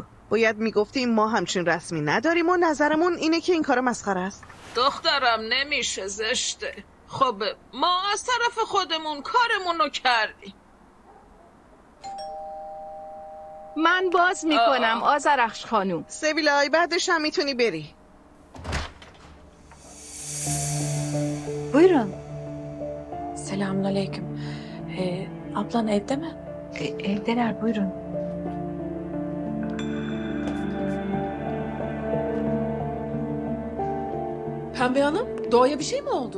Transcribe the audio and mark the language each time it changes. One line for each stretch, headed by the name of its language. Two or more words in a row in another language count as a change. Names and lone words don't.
Persian: باید میگفتیم ما همچین رسمی نداریم و نظرمون اینه که این کار مسخره است. دخترم نمیشه، زشته. خب ما از طرف خودمون کارمونو کردیم. من باز میکنم آذرخش خانوم. سویلای بعدش هم میتونی بری.
Turkish: Buyurun. Selamünaleyküm. Ablan evde mi? Evdeler, buyurun. Pembe Hanım, Doğa'ya bir şey mi oldu?